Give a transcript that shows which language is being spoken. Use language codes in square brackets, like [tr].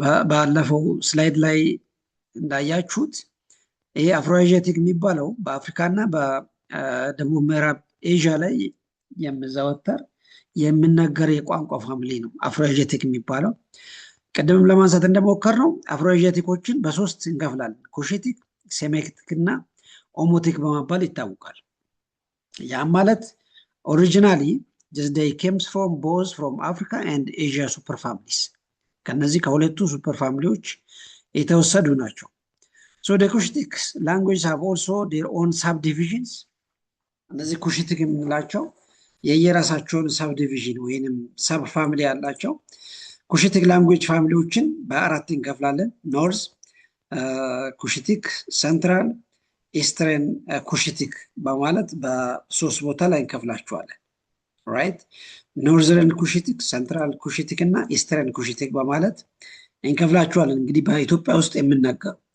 [am] ባለፈው ስላይድ ላይ እንዳያችሁት ይሄ አፍሮኤዥያቲክ የሚባለው በአፍሪካና በደቡብ ምዕራብ ኤዥያ ላይ የሚዘወተር የሚነገር የቋንቋ ፋሚሊ ነው አፍሮኤዥያቲክ የሚባለው። ቅድምም ለማንሳት እንደሞከር ነው አፍሮኤዥያቲኮችን በሶስት እንከፍላለን። ኩሽቲክ፣ ሴሜቲክ እና ኦሞቲክ በመባል ይታወቃል። ያም ማለት ኦሪጂናሊ [en] they comes from both from Africa and Asia super families. [am] ከነዚህ ከሁለቱ ሱፐር ፋሚሊዎች የተወሰዱ ናቸው። [en] So the Cushitic languages have also their own subdivisions. [am] እነዚህ ኩሽቲክ የምንላቸው የየራሳቸውን ሰብዲቪዥን ወይንም ሰብ ፋሚሊ ያላቸው ኩሽቲክ ላንጉዌጅ ፋሚሊዎችን በአራት እንከፍላለን። ኖርዝ ኩሽቲክ፣ ሰንትራል፣ ኢስተርን ኩሽቲክ በማለት በሶስት ቦታ ላይ እንከፍላቸዋለን። ራይት ኖርዘርን ኩሽቲክ፣ ሰንትራል ኩሽቲክ እና ኢስተርን ኩሽቲክ በማለት እንከፍላቸዋለን። እንግዲህ በኢትዮጵያ ውስጥ የምናገሩ